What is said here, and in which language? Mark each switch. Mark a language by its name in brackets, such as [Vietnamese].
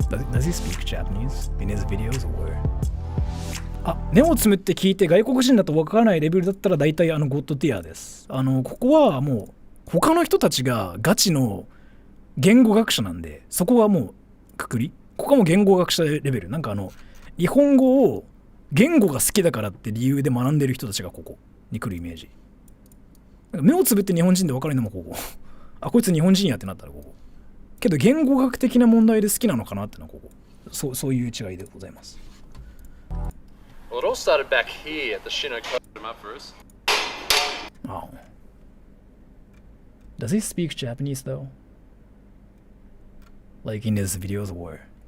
[English] Does he speak Japanese in his videos or? [Japanese] あ、目をつむって聞いて外国人だとわからないレベルだったら大体ゴッドティアです。ここはもう他の人たちがガチの言語学者なんで、そこはもうくくり。ここはもう言語学者レベル。なんか日本語を言語が好きだからって理由で学んでる人たちがここに来るイメージ。目をつぶって日本人で分かるのもここ。あ、こいつ日本人やってなったらここ。けど言語学的な問題で好きなのかなってのはここ。そういう違いでございます。 [English] Well, it all started back here at the Shino Kojima first. Oh. Does he speak Japanese though? Like in his videos or?